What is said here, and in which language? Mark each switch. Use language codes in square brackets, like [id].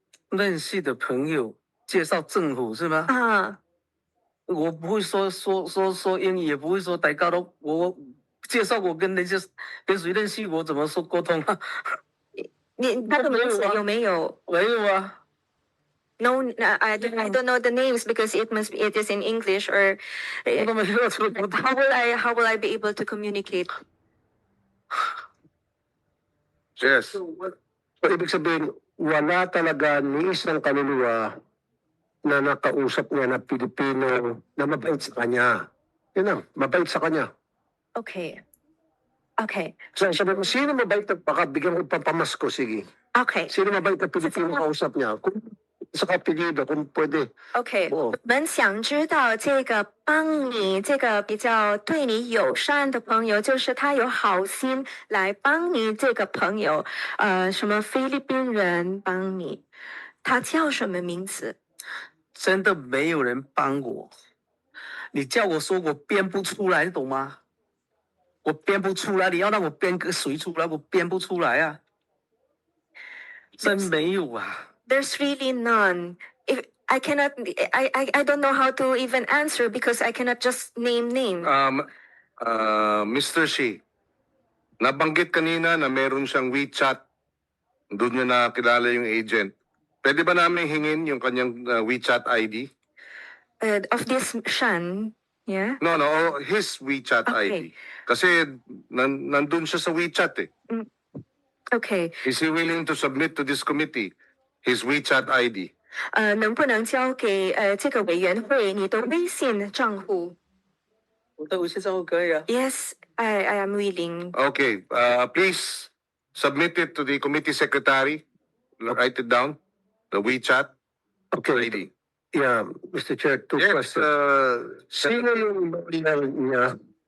[zh] 认识的朋友介绍政府是吗？啊？我不会说英语，也不会说台高都我介绍我跟谁认识，我怎么说沟通啊？他的名字有没有没有啊。 [en] ？No, I don't know the names because it is in English or [zh] 我都没有这个 [en] how will I be able to communicate? Yes. [tl] So, ibig sabihin, wala talaga ni isang kaluluwa na nakausap niya na Pilipino na mabait sa kanya. Yun lang, mabait sa kanya. [en] Okay. Okay. [tl] So, sabi mo, sino mabait na, baka bigyan ko pampamasko, sige. [en] Okay. [tl] Sino mabait na Pilipino kausap niya? Kung sa kapilido, kung pwede. [en] OK，哦 [zh] 我们想知道这个帮你这个比较对你友善的朋友，就是他有好心来帮你这个朋友，什么菲律宾人帮你，他叫什么名字？真的没有人帮我，你叫我说我编不出来，懂吗？我编不出来，你要让我编个谁出来，我编不出来啊。真没有啊。 [en] There's really none. If I cannot, I don't know how to even answer because I cannot just name name. [tl] Mr. Shi, nabanggit kanina na meron siyang WeChat. Doon niya nakilala yung agent. Pwede ba namin hingin yung kanyang WeChat ID? [en] Of this Shan, yeah. No, his WeChat ID. Okay. [tl] Kasi nandun siya sa WeChat eh. [en] Okay. Is he willing to submit to this committee his WeChat ID? [zh] 能不能交给这个委员会你的微信账户我的微信账户可以啊。 [en] ？Yes, I am willing. Okay, please submit it to the committee secretary. Write it down. The WeChat Okay. ID. Yeah, Mr. Chair, two Yes, [tl] questions. Sino yung lawyer niya?